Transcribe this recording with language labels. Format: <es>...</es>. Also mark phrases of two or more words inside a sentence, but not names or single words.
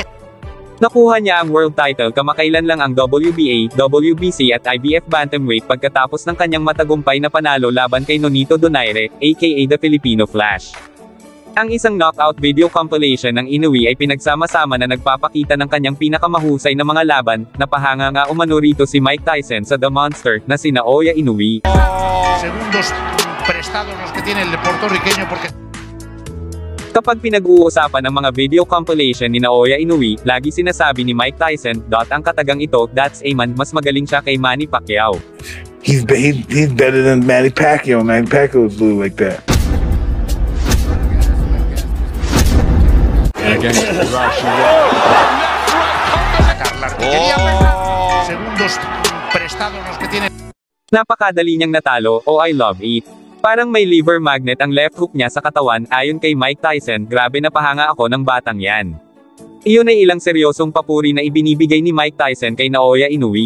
<tl>nakuha niya ang</tl> <en>world title</en> <tl>kamakailan lang ang WBA, WBC at IBF Bantamweight pagkatapos ng kanyang matagumpay na panalo laban kay Nonito Donaire, aka The Filipino Flash. Ang isang</tl> <en>knockout video compilation</en> <tl>ng Inoue ay pinagsama-sama na nagpapakita ng kanyang pinakamahusay na mga laban, napahanga nga umano rito si Mike Tyson sa The Monster na si Naoya Inoue.</tl> <es>Segundos prestados los que tiene el puertorriqueño porque</es> <tl>kapag pinag-uusapan ng mga</tl> <en>video compilation</en> <tl>ni Naoya Inoue, lagi sinasabi ni Mike Tyson, ang katagang ito,</tl> <en>that's a man,</en> <tl>mas magaling siya kay Manny Pacquiao.</tl> <en>He's better than Manny Pacquiao. Manny Pacquiao was blue like that.</en> <es>Segundos prestados los que tiene.</es> <tl>Napakadali niyang natalo,</tl> <en>I love it.</en> <tl>Parang may</tl> <en>liver magnet</en> <tl>ang</tl> <en>left hook</en> <tl>niya sa katawan, ayon kay Mike Tyson, grabe napahanga ako ng batang yan. Iyon ay ilang seryosong papuri na ibinibigay ni Mike Tyson kay Naoya Inoue.</tl>